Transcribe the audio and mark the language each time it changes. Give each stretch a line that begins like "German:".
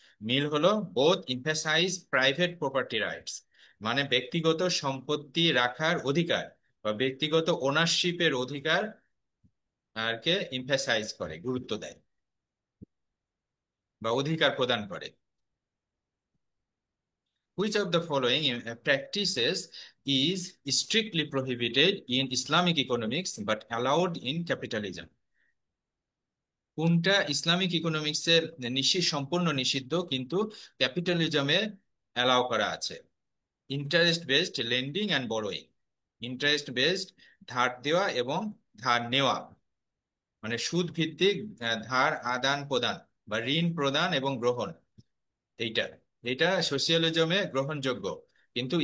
Bangla: মিল হলো
English: both emphasise private property rights,
Bangla: মানে ব্যক্তিগত সম্পত্তি রাখার অধিকার বা ব্যক্তিগত ওনারশিপের অধিকার আর কে এমফাসাইজ করে, গুরুত্ব দেয় বা অধিকার প্রদান করে।
English: Which of the following practices is strictly prohibited in Islamic economics but allowed in capitalism?
Bangla: কোনটা ইসলামিক ইকোনমিক্সের সম্পূর্ণ নিষিদ্ধ কিন্তু ক্যাপিটালিজমে অ্যালাউ করা আছে?
English: Interest based lending and borrowing.
Bangla: Interest based ধার দেওয়া এবং ধার নেওয়া, মানে সুদ ভিত্তিক ধার আদান প্রদান বা ঋণ প্রদান এবং গ্রহণ, এইটা এটা সোশিয়ালিজমে গ্রহণযোগ্য কিন্তু